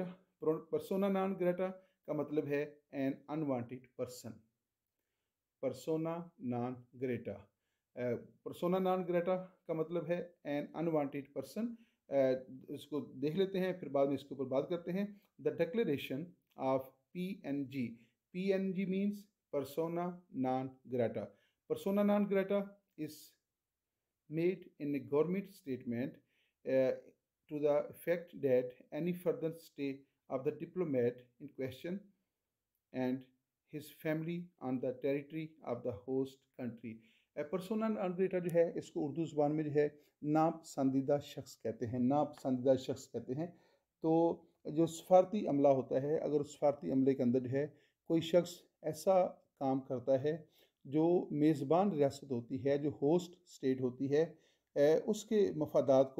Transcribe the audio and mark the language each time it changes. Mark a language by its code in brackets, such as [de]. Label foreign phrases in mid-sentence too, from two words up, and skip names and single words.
[la] persona non grata [ur] کا مطلب ہے [en] an unwanted person. [la] persona non grata, persona non grata [ur] کا مطلب ہے [en] an unwanted person. [ur] इसको देख लेते हैं, फिर बाद में इसके ऊपर बात करते हैं। [en] The declaration of PNG. PNG means [la] persona non grata। persona non grata [en] is made in a government statement to the effect that any further stay of the diplomat in question and his family on the territory of the host country। [la] persona non grata [ur] جو ہے اس کو اردو زبان میں جو ہے ناپسندیدہ شخص کہتے ہیں، ناپسندیدہ شخص کہتے ہیں. تو جو سفارتی عملہ ہوتا ہے، اگر اس سفارتی عملے کے اندر جو ہے کوئی شخص ایسا کام کرتا ہے جو میزبان ریاست ہوتی ہے، جو [en] host state [ur] ہوتی ہے، اس کے مفادات کو